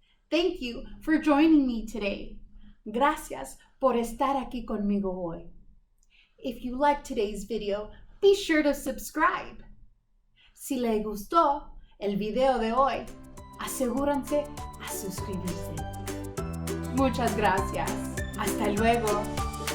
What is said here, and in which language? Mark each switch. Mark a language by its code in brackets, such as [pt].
[en] Thank you for joining me today. [es] Gracias por estar aquí conmigo hoy. [en] If you liked today's video, be sure to subscribe. [es] Si le gustó el video de hoy, asegúrense a suscribirse. Muchas gracias. Hasta luego.